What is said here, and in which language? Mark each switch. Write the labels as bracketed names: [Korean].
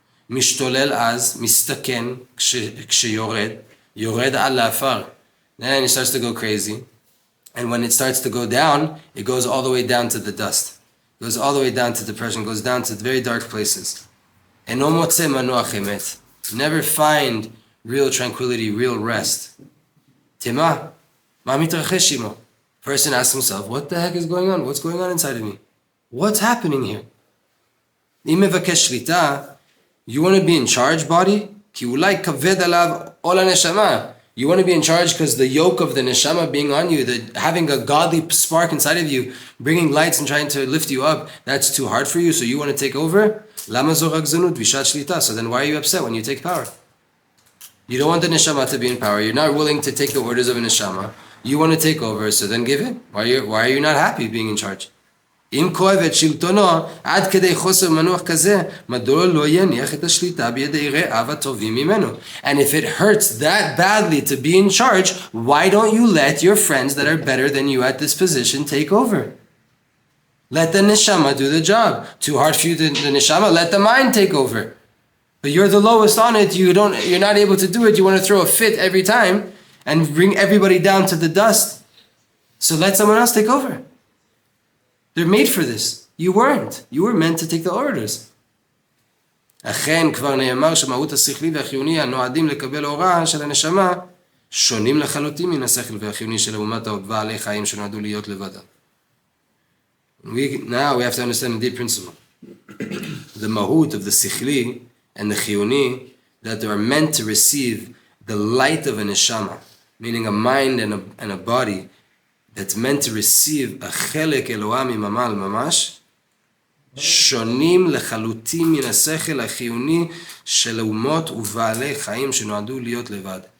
[Hebrew] משתולל אז, מסתכן, כשיורד, יורד על העפר. [English] Then it starts to go crazy. And when it starts to go down, it goes all the way down to the dust. It goes all the way down to depression, goes down to very dark places. [Hebrew] אינו מוצא מנוח אמת. [English] Never find real tranquility, real rest. [Hebrew] תמה, מה מתרחש עמו? [English] Person asks himself, what the heck is going on? What's going on inside of me? What's happening here? [Hebrew] אם מבקש שליטה, [English] you want to be in charge, body? [Hebrew] כי אולי כבד עליו עול הנשמה. [English] You want to be in charge because the yoke of the neshama being on you, having a godly spark inside of you, bringing lights and trying to lift you up, that's too hard for you, so you want to take over? [Hebrew] למה זו רגזנות ושעת שליטה? [English] So then why are you upset when you take power? You don't want the neshama to be in power. You're not willing to take the orders of a neshama. You want to take over, so then give in. Why are you not happy being in charge? [Hebrew] אם כואב את שלטונו עד כדי חוסר מנוח כזה, מדוע לא יניח את השליטה בידי רעיו הטובים ממנו? [English] And if it hurts that badly to be in charge, why don't you let your friends that are better than you at this position take over? Let the neshama do the job. Too hard for you, the neshama, let the mind take over. But you're the lowest on it, you're not able to do it, you want to throw a fit every time and bring everybody down to the dust. So let someone else take over. They're made for this. You weren't. You were meant to take the orders. [Hebrew] אכן כבר נאמר שמהות השכלי והחיוני הנועדים לקבל הוראה של הנשמה שונים לחלוטין מן השכל והחיוני של אומת בעלי חיים שנועדו להיות לבדם. [English] Now we have to understand a deep principle. The mahut of the sikhli and the chiyuni, that they are meant to receive the light of a neshama, meaning a mind and a body that's meant to receive a chelek Eloah mimamal mamash, [Hebrew] שונים לחלוטין מן השכל החיוני של האומות ובעלי חיים שנועדו להיות לבד.